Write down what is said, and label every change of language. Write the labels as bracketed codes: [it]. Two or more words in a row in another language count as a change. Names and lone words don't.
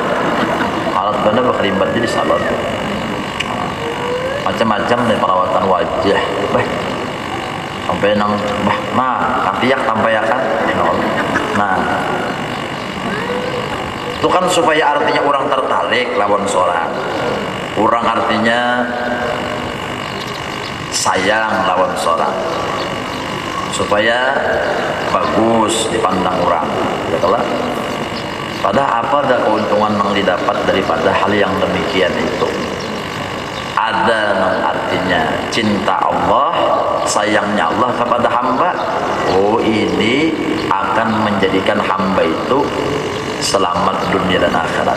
[id] Alat benda berkerimbat di salon. Macam-macam dari perawatan wajah, sampai [bjn] nang katiak [id] sampai ya kan, nah itu kan supaya artinya orang tertarik lawan seorang, orang artinya sayang lawan seorang, supaya bagus dipandang orang, betul lah. Padahal apa ada keuntungan yang didapat daripada hal yang demikian itu? Ada yang artinya cinta Allah, sayangnya Allah kepada hamba. Oh, ini akan menjadikan hamba itu selamat dunia dan akhirat.